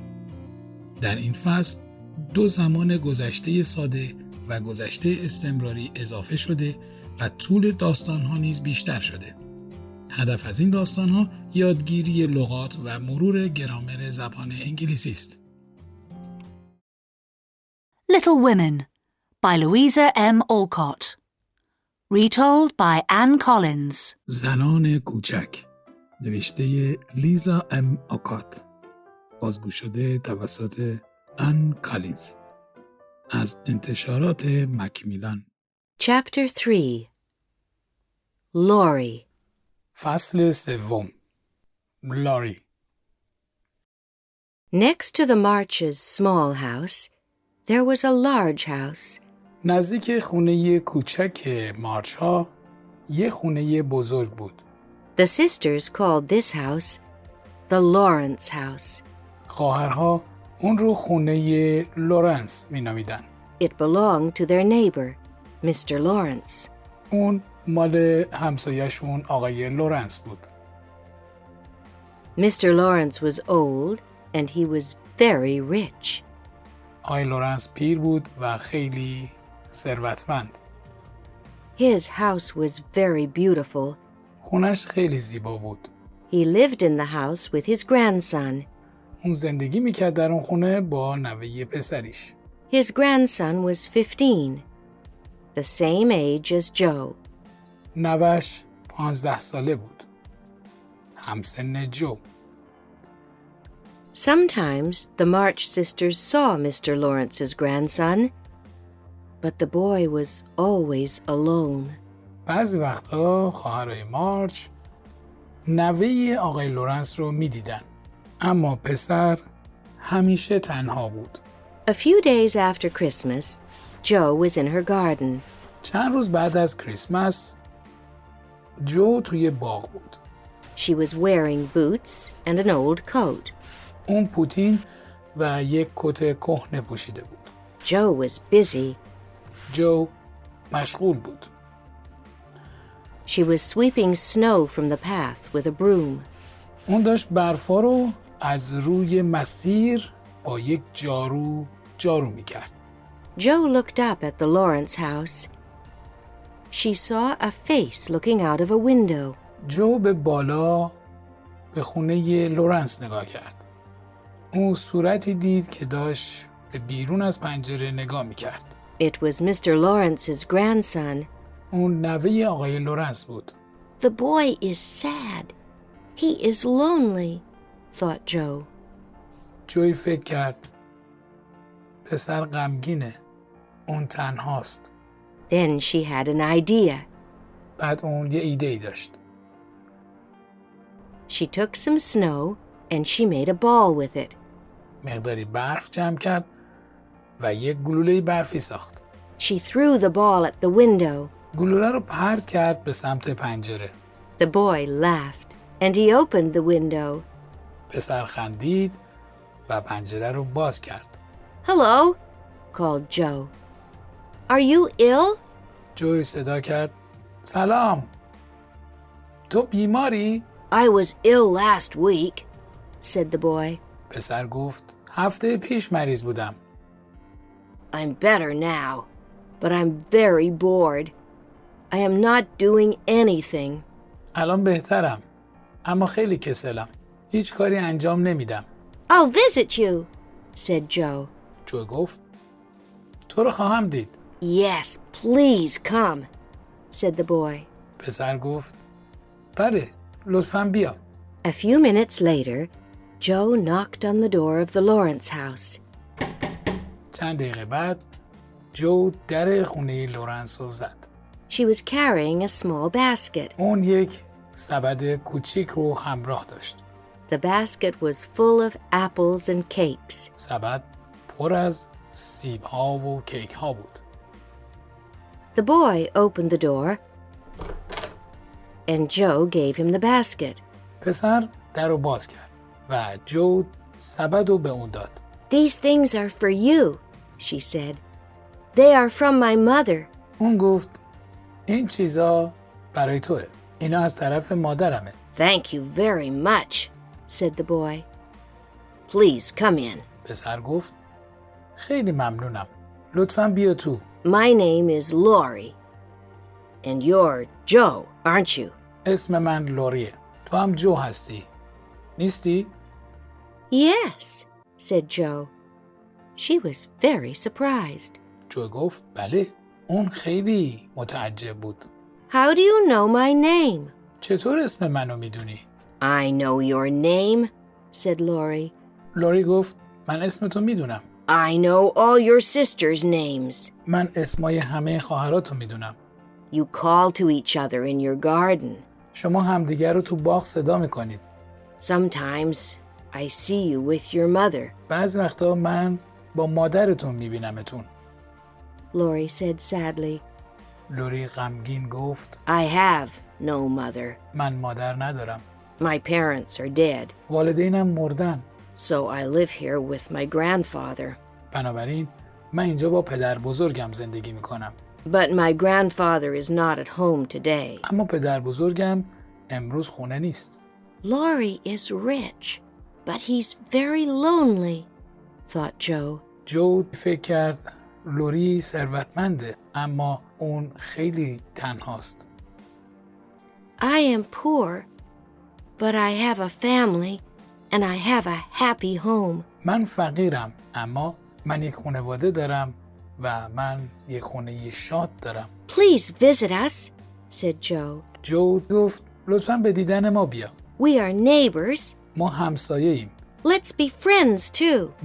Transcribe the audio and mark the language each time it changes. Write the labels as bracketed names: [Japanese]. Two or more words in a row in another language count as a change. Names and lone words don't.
[Persian] در این فصل 2 زمان گذشته ساده و گذشته استمراری اضافه شده و طول داستانها نیز بیشتر شده. هدف از این داستانها یادگیری لغات و مرور گرامر زبان انگلیسی است. [English] Little Women by Louisa M. Alcott. Retold by Anne Collins. [Persian] زنان کوچک نوشته لیزا ام آکات، بازگو شده توسط ان کالینز از انتشارات میلان. [English] Chapter 3 Laurie. [Persian] فصل سوم لاری. [English] Next to the Marches' small house, there was a large house. [Persian] نزدیک خونه کوچک مارچ ها یه خونه بزرگ بود. [English] The sisters called this house the Lawrence house. [Persian] خواهرها اون رو خونه لورنس می نامیدن. [English] It belonged to their neighbor, Mr. Lawrence. [Persian] اون مال همسایه‌شون آقای لورنس بود. [English] Mr. Lawrence was old and he was very rich. [Persian] آقای لورنس پیر بود و خیلی ثروتمند. [English] His house was very beautiful. [Persian] خونش خیلی زیبا بود. [English] He lived in the house with his grandson. [Persian] اون زندگی میکرد در اون خونه با نوه پسریش. [English] His grandson was 15, the same age as Joe. [Persian] نوهش 15 ساله بود. همسن جو. [English] Sometimes the March sisters saw Mr. Lawrence's grandson, but the boy was always alone. [Persian] بعضی وقتا خواهرای مارچ نوه آقای لورنس رو میدیدن، اما پسر همیشه تنها بود. [English] A few days after Christmas, Joe was in her garden. [Persian] چند روز بعد از کریسمس جو توی باغ بود. [English] She was wearing boots and an old coat. [Persian] اون پوتین و یک کت کهنه پوشیده بود. [English] Joe was busy. [Persian] جو مشغول بود. [English] She was sweeping snow from the path with a broom. [Persian] اون داشت برفا رو از روی مسیر با یک جارو میکرد. [English] Joe looked up at the Lawrence house. She saw a face looking out of a window. [Persian] جو به بالا به خونه لورنس نگاه کرد. اون صورتی دید که داشت به بیرون از پنجره نگاه میکرد. [English] It was Mr. Lawrence's grandson. [Persian] اون نوه آقای لورنس بود. [English] The boy is sad. He is lonely, thought Joe. [Persian] جوی فکر کرد پسر غمگینه. اون تنهاست. [English] Then she had an idea. [Persian] بعد اون یه ایده‌ای داشت. [English] She took some snow and she made a ball with it. [Persian] مقداری برف جمع کرد و یک گلوله برفی ساخت. [English] She threw the ball at the window. [Persian] گلوله رو پرت کرد به سمت پنجره. [English] The boy laughed and he opened the window. [Persian] پسر خندید و پنجره رو باز کرد. [English] Hello, called Joe. Are you ill? [Persian] جوی صدا کرد سلام. تو بیماری؟ [English] I was ill last week, said the boy. [Persian] پسر گفت هفته پیش مریض بودم. [English] I'm better now, but I'm very bored. I am not doing anything. [Persian] الان بهترم، اما خیلی کسلم. هیچ کاری انجام نمیدم. [English] I'll visit you, said Joe. [Persian] جو گفت تو رو خواهم دید. [English] Yes, please come, said the boy. [Persian] پسر گفت بله، لطفاً بیا. [English] A few minutes later, Joe knocked on the door of the Lawrence house. [Persian] چند دقیقه بعد جو در خونه لورنس رو زد. [English] She was carrying a small basket. [Persian] اون یک سبد کوچیک رو همراه داشت. [English] The basket was full of apples and cakes. [Persian] سبد پر از سیب‌ها و کیک‌ها بود. [English] The boy opened the door and Joe gave him the basket. [Persian] پسر در رو باز کرد. و جو سبد رو به اون داد. [English] These things are for you, she said. They are from my mother. [Persian] اون گفت این چیزا برای توه. اینا از طرف مادرمه. [English] Thank you very much, said the boy. Please come in. [Persian] پسر گفت خیلی ممنونم. لطفاً بیا تو. [English] My name is Laurie. And you're Joe, aren't you? [Persian] اسم من لوریه. تو هم جو هستی. نیستی؟ [English] Yes, said Joe. She was very surprised. [Persian] جو گفت بله. اون خیلی متعجب بود. [English] How do you know my name? [Persian] چطور اسم منو میدونی؟ [English] I know your name, said Laurie. [Persian] لوری گفت من اسم تو میدونم. [English] I know all your sisters' names. [Persian] من اسمای همه خواهراتو میدونم. [English] You call to each other in your garden. [Persian] شما همدیگر رو تو باغ صدا میکنید. [English] Sometimes I see you with your mother. [Persian] بعضی وقتا من با مادرتون میبینمتون. [English] Laurie said sadly. [Persian] لوری غمگین گفت [English] I have no mother. [Persian] من مادر ندارم. [English] My parents are dead, [Persian] والدینم مردن. [English] so I live here with my grandfather. [Persian] بنابراین من اینجا با پدر بزرگم زندگی میکنم. [English] But my grandfather is not at home today. [Persian] اما پدر بزرگم امروز خونه نیست. [English] Laurie is rich, but he's very lonely, thought Joe. [Persian] جو فکر کرد لوری ثروتمنده اما اون خیلی تنهاست. [English] I am poor, but I have a family and I have a happy home. [Persian] من فقیرم اما من یک خانواده دارم و من یک خونه شاد دارم. [English] Please visit us, said Joe. [Persian] جو گفت لطفاً به دیدن ما بیا. [English] We are neighbors. [Persian] ما همسایه ایم. [English] Let's be friends too.